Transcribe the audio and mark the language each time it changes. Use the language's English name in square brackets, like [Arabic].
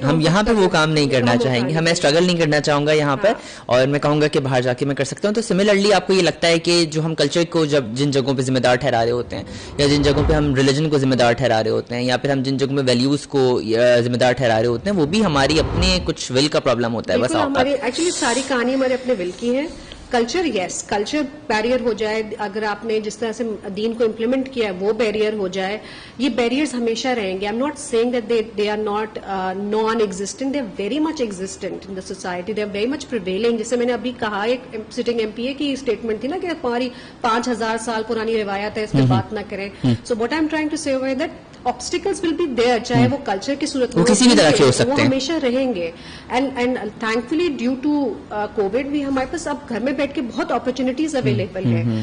[Urdu] ہم یہاں پہ وہ کام نہیں کرنا چاہیں گے, ہمیں اسٹرگل نہیں کرنا چاہوں گا یہاں پر, اور میں کہوں گا کہ باہر جا کے میں کر سکتا ہوں. تو سملرلی آپ کو یہ لگتا ہے کہ جو ہم کلچر کو جن جگہوں پہ ذمہ دار ٹھہرا رہے ہوتے ہیں, یا جن جگہوں پہ ہم ریلیجن کو ذمہ دار ٹھہرا رہے ہوتے ہیں, یا پھر ہم جن جگہوں میں ویلیوز کو ذمہ دار ٹھہرا رہے ہوتے ہیں, وہ بھی ہماری اپنے کچھ ول کا پرابلم ہوتا ہے. بس ہماری ایکچولی ساری کہانی ہمارے اپنے ول کی ہے. کلچر, یس, کلچر بیریئر ہو جائے, اگر آپ نے جس طرح سے دین کو امپلیمنٹ کیا ہے وہ بیریئر ہو جائے, یہ بیریئرز ہمیشہ رہیں گے. [English] I am not seeing that they are not non existent, they are very much existent in the society, they are very much prevailing. [Urdu] جیسے میں نے ابھی کہا, ایک سٹنگ ایم پی اے کی اسٹیٹمنٹ تھی نا کہ ہماری 5000 سال پرانی روایت ہے, اس پہ بات نہ کریں. [English] so what I am trying to say that obstacles will be there, [Urdu] چاہے وہ کلچر کی صورت میں کسی بھی طرح کے ہو سکتے ہیں, وہ ہمیشہ رہیں گے. [English] and thankfully due to covid [Urdu] بھی ہمارے پاس اب گھر میں بیٹھ کے بہت اپرچونیٹیز اویلیبل ہے.